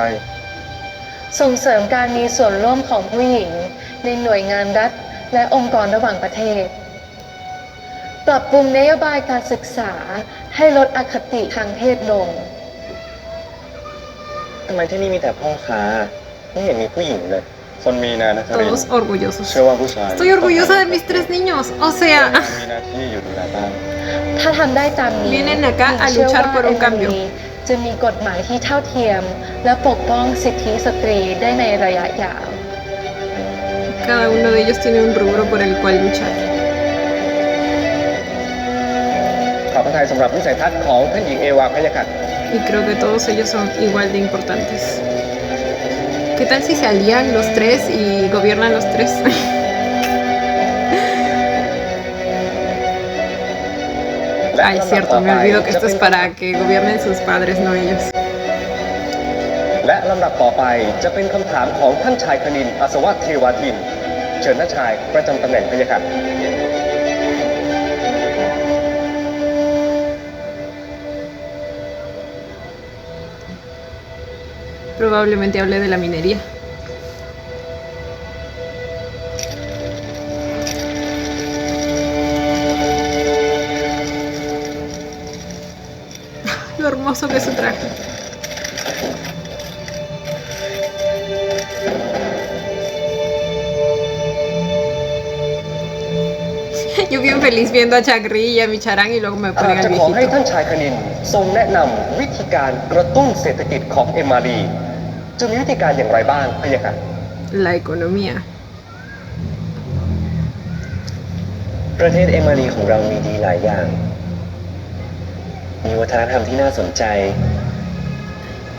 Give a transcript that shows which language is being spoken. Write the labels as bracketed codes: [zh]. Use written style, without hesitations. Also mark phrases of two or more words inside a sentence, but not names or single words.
[th] ส่งเสริมการมีส่วนร่วมของผู้หญิงในหน่วยงานรัฐและองค์กรระหว่างประเทศ ปรับปรุงนโยบายการศึกษาให้ลดอคติทางเพศลง ทำไมที่นี่มีแต่พ่อค้า ไม่เห็นมีผู้หญิงเลย คนมีนานะคริน [es] Todos orgullosos. [th] เชื่อว่าผู้ชาย [es] Estoy orgullosa de mis 3 niños. O sea, [th] มีหน้าที่อยู่ดูแลบ้าน ถ้าทำได้ตามนี้ [es] Vienen acá a [th] หญิงเชื่อ [es] luchar por un [th] ว่า [es] cambio [th] จะมีกฎหมายที่เท่าเทียม และปกป้องสิทธิสตรีได้ในระยะยาว [es] cada uno de ellos tiene un rubro por el cual luchar. [th] ขอประทานสำหรับวิสัยทัศน์ของท่านหญิงเอวาพะยะค่ะ [es] Y creo que todos ellos son igual de importantes. ¿Qué tal si se alían los 3 y gobiernan los 3? [th] และ [es] Ay, [th] ลำดับ [es] cierto, [th] ต่อ [es] me [th] ไป [es] olvido que [th] จะ [es] esto [th] เป็น [es] es para que gobiernen sus padres, no ellos. [th] และลำดับต่อไปจะเป็นคำถามของท่านชายคณินอัศวะเทวทิน เชิญท่านชายประจำตำแหน่งพะยะค่ะ [es] Probablemente hable de la minería. Lo hermoso que es su traje. Yo bien feliz viendo a Chagri y a Micharán y luego me [th] หาก [es] ponen [th] จะ [es] al [th] ขอให้ [es] viejito. [th] ท่านชายคณินทรงแนะนำวิธีการกระตุ้นเศรษฐกิจของเอมมารีจะมีวิธีการอย่างไรบ้างพะยะค่ะ [es] La economía. [th] ประเทศเอมารีของเรามีดีหลายอย่าง มีวัฒนธรรมที่น่าสนใจ